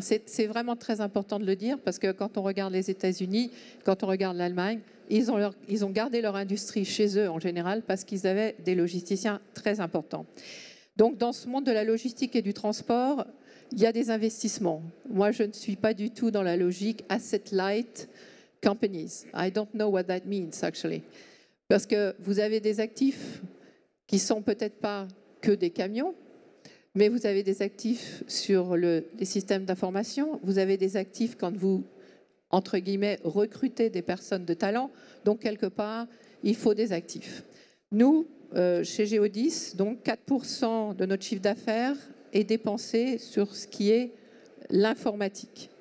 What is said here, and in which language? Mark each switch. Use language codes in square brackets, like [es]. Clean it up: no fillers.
[fr] C'est vraiment très important de le dire parce que quand on regarde les États-Unis, quand on regarde l'Allemagne, ils ont gardé leur industrie chez eux en général parce qu'ils avaient des logisticiens très importants. Donc dans ce monde de la logistique et du transport, il y a des investissements. Moi, je ne suis pas du tout dans la logique asset-light companies. [en] I don't know what that means, actually. [fr] Parce que vous avez des actifs qui sont peut-être pas que des camions, mais vous avez des actifs sur les systèmes d'information, vous avez des actifs quand vous, entre guillemets, recrutez des personnes de talent. Donc, quelque part, il faut des actifs. Nous, chez Geodis, donc 4% de notre chiffre d'affaires est dépensé sur ce qui est l'informatique.